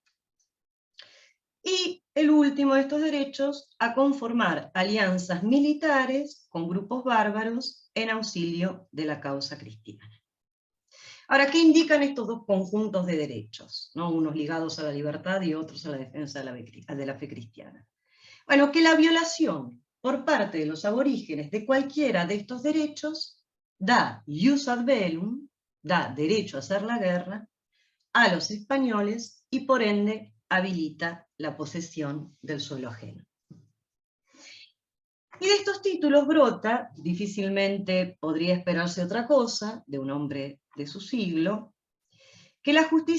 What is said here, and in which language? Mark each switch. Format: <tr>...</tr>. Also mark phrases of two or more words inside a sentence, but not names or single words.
<es>Y el último de estos derechos, a conformar alianzas militares con grupos bárbaros en auxilio de la causa cristiana. Ahora, ¿qué indican estos 2 conjuntos de derechos, ¿no? Unos ligados a la libertad y otros a la defensa de la fe cristiana? Bueno, que la violación por parte de los aborígenes de cualquiera de estos derechos da</es> <la>ius ad bellum,</la> <es>da derecho a hacer la guerra a los españoles y por ende habilita la posesión del suelo ajeno. Y de estos títulos brota, difícilmente podría esperarse otra cosa de un hombre de su siglo, que la justicia</es>